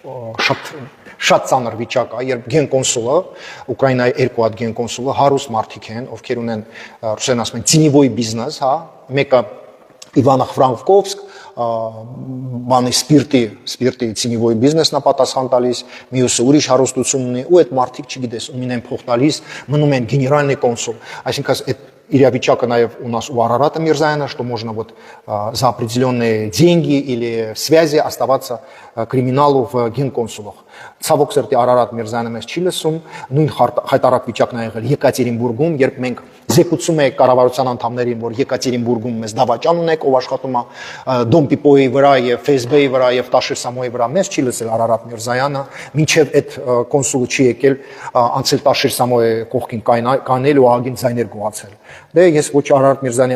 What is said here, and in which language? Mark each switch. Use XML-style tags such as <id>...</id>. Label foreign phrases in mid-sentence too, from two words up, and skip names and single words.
<hy>շատ ծանր վիճակ է, երբ գենկոնսուլը, Ուկրաինայի երկու հատ գենկոնսուլը հարուստ մարդիկ են, ովքեր ունեն, ռուսերեն ասում են,</hy> <ru>цинковый бизнес,</ru> <hy>հա, մեկը Իվանա-Ֆրանկովսկ, բանի սպիրտի</hy> <ru>цинковый бизнес</ru> <hy>է պատասխան տալիս, մյուսը ուրիշ հարստություն ունի, ու այդ մարդիկ, չգիտես, ումին են փող տալիս, մնում են գեներալնի կոնսուլ, այսինքն այդ իրավիճակը նաև</hy> <ru>у нас у Арарата Мирзаяна, что можно вот за определенные деньги или связи оставаться криминалу в генконсулах.</ru> <hy>Ցավոք սրտի Արարատ Միրզայանը մեզ չի լսում, նույն հայտարարակ վիճակն ա եղել Եկատերինբուրգում, երբ մենք զեկուցում ենք կառավարության անդամներին, որ Եկատերինբուրգում մեզ դավաճան ունեք, ով աշխատում է Դոմ Պիպոյի վրա եւ Facebook-ի վրա եւ Տաշիր Սամոյի վրա, մեզ չի լսել Արարատ Միրզայանը, մինչեւ այդ կոնսուլը չի եկել անցել Տաշիր Սամոյի կողքին կանել ու ագին ձայներ գողացել։ Դե ես ոչ Արարատ Միրզայանի</hy>